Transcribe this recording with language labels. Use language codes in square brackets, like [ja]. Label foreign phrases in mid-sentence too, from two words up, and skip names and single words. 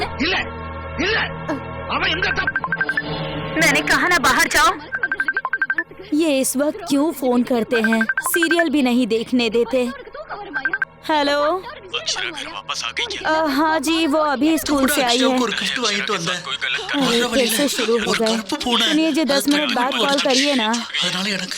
[ta] இல்ல இல்ல அவன் எங்க தப்பு [hi] मैंने कहा ना बाहर जाओ। ये इस वक्त क्यों फोन करते हैं? सीरियल भी नहीं देखने देते। हेलो अक्षरा घर वापस आ गई क्या? हाँ जी वो अभी स्कूल से आई है। कोई गलत कर अरे कैसे शुरू हो गए? सुनिए जी 10 मिनट बाद कॉल करिए ना। [ta] அதனால எனக்கு